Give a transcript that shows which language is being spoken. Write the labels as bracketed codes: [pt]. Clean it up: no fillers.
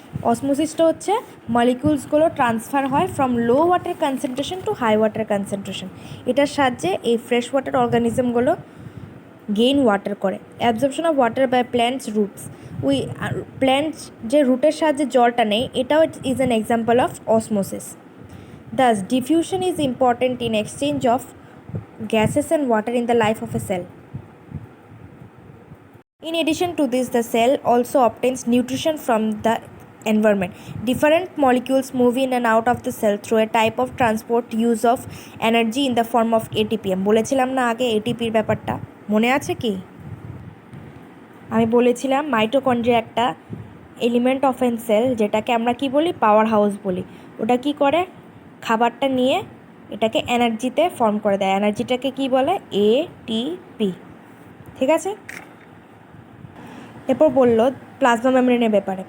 [bn] অসমোসিসটা হচ্ছে মলিকিউলসগুলো ট্রান্সফার হয় [en] from low water concentration [bn] two high water concentration, এটার সাহায্যে এই ফ্রেশ ওয়াটার অর্গানিজমগুলো গেইন ওয়াটার করে। [en] absorption of water by plants roots, [bn] ওই প্ল্যান্টস যে রুটের সাহায্যে জলটা নেয়, এটাও [en] Is an example of osmosis. Thus, diffusion is important in exchange of gases and water in the life of a cell. In addition to this, the cell also obtains nutrition from the environment. Different molecules move in and out of the cell through a type of transport use of energy in the form of ATP. [bn] আমি বলেছিলাম না আগে এটিপির ব্যাপারটা, মনে আছে কি? আমি বলেছিলাম মাইটোকন্ড্রিয়া একটা এলিমেন্ট অফ এন সেল, যেটাকে আমরা কি বলি, পাওয়ার হাউস বলি। ওটা কি করে, খাবারটা নিয়ে এটাকে এনার্জিতে ফর্ম করে দেয়। এনার্জিটাকে কি বলে, এটিপি। ঠিক আছে, এরপর বললো প্লাজমা মেমব্রেনের ব্যাপারে।